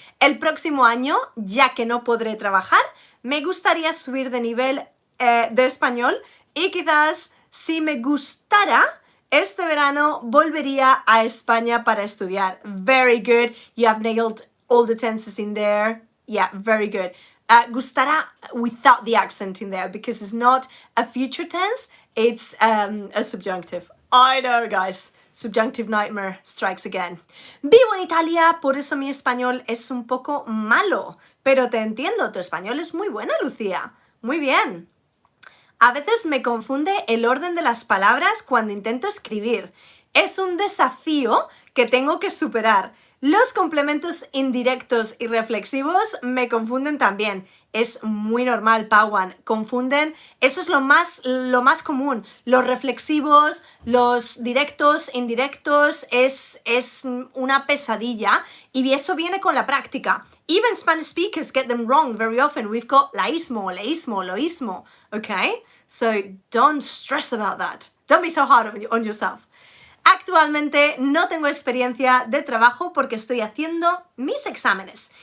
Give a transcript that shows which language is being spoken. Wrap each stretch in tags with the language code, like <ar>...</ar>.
<es>El próximo año, ya que no podré trabajar, me gustaría subir de nivel de español y quizás si me gustara, este verano volvería a España para estudiar.</es> <en>Very good. You have nailed all the tenses in there. Yeah, very good. Gustará without the accent in there because it's not a future tense, it's a subjunctive. I know, guys. Subjunctive nightmare strikes again.</en> <es>Vivo en Italia, por eso mi español es un poco malo. Pero te entiendo, tu español es muy bueno, Lucía. Muy bien. A veces me confunde el orden de las palabras cuando intento escribir. Es un desafío que tengo que superar. Los complementos indirectos y reflexivos me confunden también. Es muy normal, Pawan. Confunden, eso es lo más común. Los reflexivos, los directos, indirectos, es una pesadilla y eso viene con la práctica.</es> <en>Even Spanish speakers get them wrong very often. We've got laísmo, leísmo, loísmo, okay? So don't stress about that. Don't be so hard on yourself.</en> <es>Actualmente no tengo experiencia de trabajo porque estoy haciendo mis exámenes.</es>